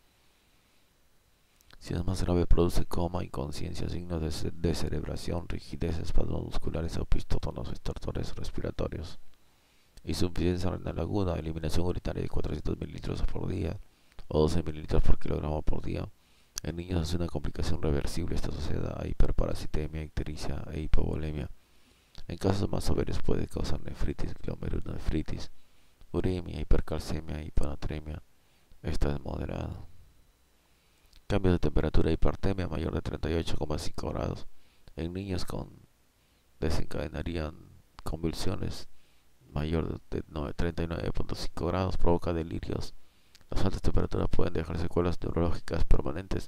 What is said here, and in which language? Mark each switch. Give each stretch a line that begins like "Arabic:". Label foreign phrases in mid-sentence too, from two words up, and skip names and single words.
Spanish: Si es más grave, produce coma, inconsciencia, signos de descerebración, rigidez, espasmos musculares, opistótonos, estertores respiratorios. Insuficiencia renal aguda, eliminación urinaria de 400 mililitros por día o 12 mililitros por kilogramo por día. En niños es una complicación reversible, está asociada a hiperparasitemia, ictericia e hipovolemia. En casos más severos puede causar nefritis, glomerulonefritis, uremia, hipercalcemia, hiponatremia. Esta es moderada. Cambios de temperatura, hipertermia mayor de 38,5 grados. En niños desencadenarían convulsiones mayor de 39,5 grados, provoca delirios. Las altas temperaturas pueden dejar secuelas neurológicas permanentes.